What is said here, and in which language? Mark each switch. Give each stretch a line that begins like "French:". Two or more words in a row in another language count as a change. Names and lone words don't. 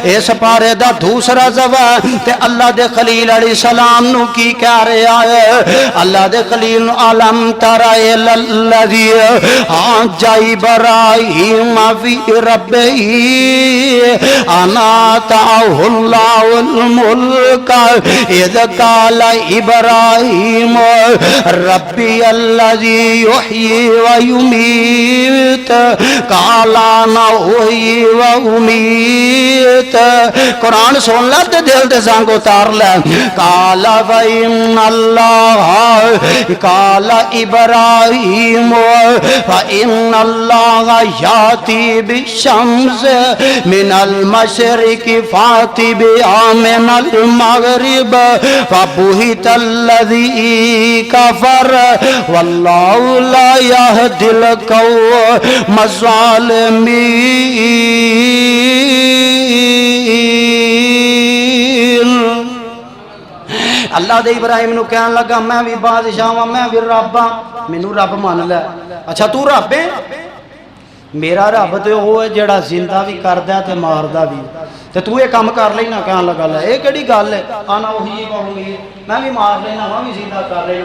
Punjabi: اس پارے دا دوسرا جواب تے اللہ دے خلیل علیہ السلام نوں کی کہہ رہا ہے. اللہ دے خلیل
Arabic: ألم تر إلى الذي حاج إبراهيم في ربه أن آتاه الله الملك إذ قال إبراهيم ربي الذي يحيي ويميت قال أنا أحيي وأميت.
Punjabi: قرآن سن لے تے دل تے سنگ اتار لے.
Arabic: قال وإن الله قال إبراهيم فإن الله يأتي بالشمس من المشرق فأت بها من المغرب فبهت الذي كفر والله لا يهدي القوم الظالمين.
Punjabi: اللہ دے ابراہیم نوں کہن لگا میں وی بادشاہ ہاں، میں وی رب ہاں، مینوں رب من لے. اچھا توں رب ہے? میرا رب تو وہ ہے جیہڑا زندہ وی کردا تے ماردا وی، تے توں یہ کم کر لینا. کہن لگا لے یہ کیہڑی گل ہے، آنا اوہی کہوں گی میں وی مار لینا، میں وی زندہ کر لینا.